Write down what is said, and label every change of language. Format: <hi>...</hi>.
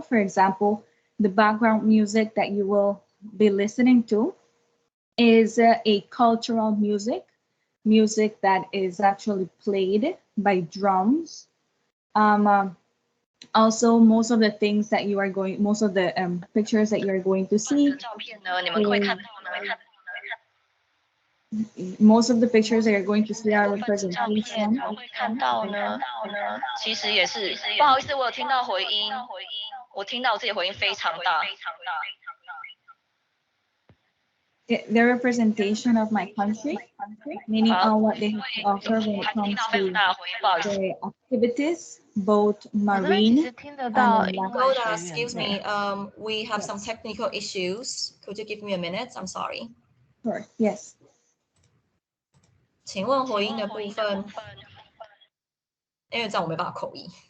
<en>For example, the background music that you will be listening to is a cultural music that is actually played by drums. Also, most of the things that you are going, most of the pictures that you're going to see, most of the pictures that you're going to see are representation.</en> <zh>看到呢，其实也是，不好意思，我有听到回音，我听到我自己回音非常大。</zh> <en>The representation of my country, meaning what they have to offer when it comes to the activities, both marine and land. Excuse me, we have some technical issues. Could you give me a minute? I'm sorry. Sure, yes.</en> <zh>请问回音的部分，因为这样我没办法口译。</zh>